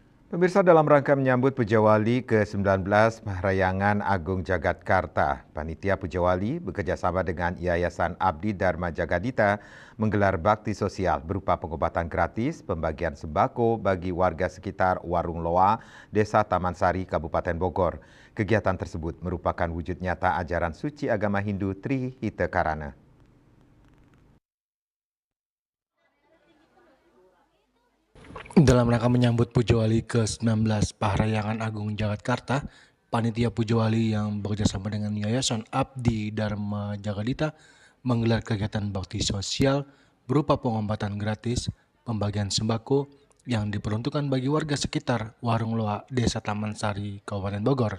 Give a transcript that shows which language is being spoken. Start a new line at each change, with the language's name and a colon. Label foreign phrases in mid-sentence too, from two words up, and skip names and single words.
Indonesian: Pemirsa, dalam rangka menyambut Pujawali ke-19 Parahyangan Agung Jagadkarta, Panitia Pujawali bekerjasama dengan Yayasan Abdi Dharma Jagadita menggelar bakti sosial berupa pengobatan gratis, pembagian sembako bagi warga sekitar Warung Loa, Desa Taman Sari, Kabupaten Bogor. Kegiatan tersebut merupakan wujud nyata ajaran suci agama Hindu Trihita Karana. Dalam rangka menyambut Pujawali ke-19 Parahyangan Agung Jagadkarta, Panitia Pujawali yang bekerjasama dengan Yayasan Abdi Dharma Jagadita menggelar kegiatan bakti sosial berupa pengobatan gratis, pembagian sembako yang diperuntukkan bagi warga sekitar Warung Loa, Desa Taman Sari, Kabupaten Bogor.